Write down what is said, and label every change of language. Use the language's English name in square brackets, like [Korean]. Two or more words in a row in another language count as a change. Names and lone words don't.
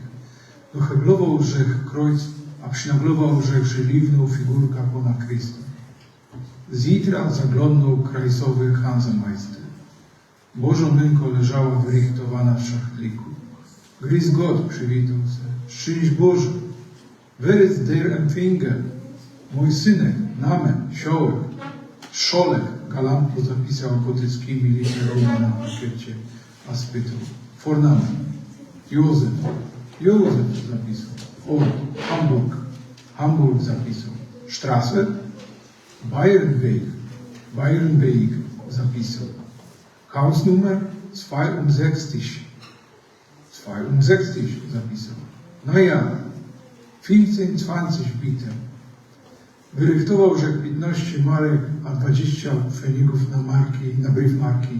[Silesian] Doheblował rzech krojc, a przynaglował rzech żeliwną figurka pana Krysta. Z jitra zaglądnął krajsowy Hansemeister. Bożomynko leżała wyrichtowana w szachtliku. [German] Grüß Gott, [Silesian] przywitał se. Szczęść Boże. [German] Wer ist der Empfänger? [Silesian] Mój synek, Namen, Siołek, Szolek, galantno zapisał gotyckimi literami na pakiecie, a spytał. Vornamen. Józef. Józef zapisał. [German] Ort. Hamburg. [Silesian] Hamburg zapisał. Straße. [German] Bayernweg. [Silesian] Bayernweg zapisał. Hausnummer 62. 62 zapisał. No ja. [German] 15-20 bitte. [Silesian] Wyrychtował rzek 15 marek, a 20 pfenigów na briefmarki.